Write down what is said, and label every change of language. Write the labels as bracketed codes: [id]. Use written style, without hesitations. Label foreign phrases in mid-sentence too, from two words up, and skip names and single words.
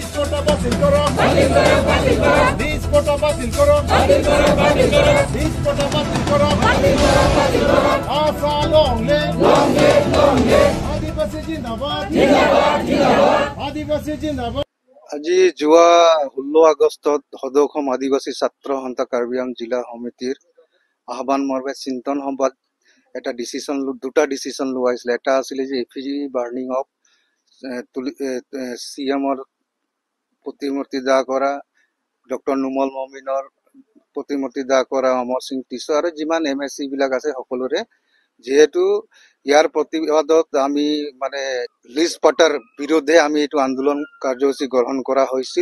[as] পাট্টা বাতিল কৰ, লিজ পাট্টা বাতিল কৰ, লিজ পাট্টা বাতিল কৰ, অসম [en] long live, [as] আদিবাসী জিন্দাবাদ, আদিবাসী জিন্দাবাদ. আজি যোৱা 16 আগষ্টত সদৌ অসম আদিবাসী ছাত্ৰ সন্থা কাৰ্বি আংলং জিলা সমিতিৰ আহ্বান মৰ্মে চিন্তন সভাত এটা দুটা ডিসিশন লোৱা হৈছিল। এটা আছিল যে [en] effigy burning of CM's [as] প্ৰতিমূৰ্তি দাহ কৰা, ডক্টৰ নুমল মমিনৰ প্ৰতিমূৰ্তি দাহ কৰা, অমৰ সিং টিছো আৰু যিমান এমএসসি বিলাক আছে সকলোৰে, যেহেতু ইয়াৰ প্ৰতিবাদত আমি মানে লিজ পাটাৰ বিৰুদ্ধে আমি এইটো আন্দোলন কাৰ্যসূচী গ্ৰহণ কৰা হৈছিল।